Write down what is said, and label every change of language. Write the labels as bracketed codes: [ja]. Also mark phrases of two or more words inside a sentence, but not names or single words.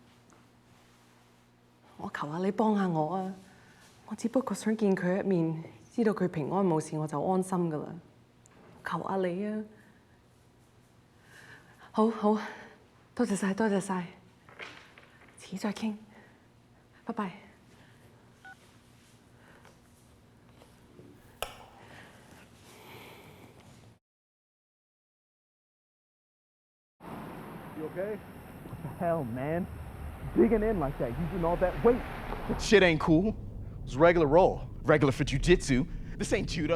[yue] 我求下你幫下我啊！我只不過想見佢一面，知道佢平安冇事我就安心噶啦。求下你啊！好好，多謝晒，多謝晒。遲再傾，拜拜。 [en] You okay? What the hell, man? Digging in like that, using all that weight. Shit ain't cool. It was regular roll. Regular for jiu-jitsu. This ain't judo.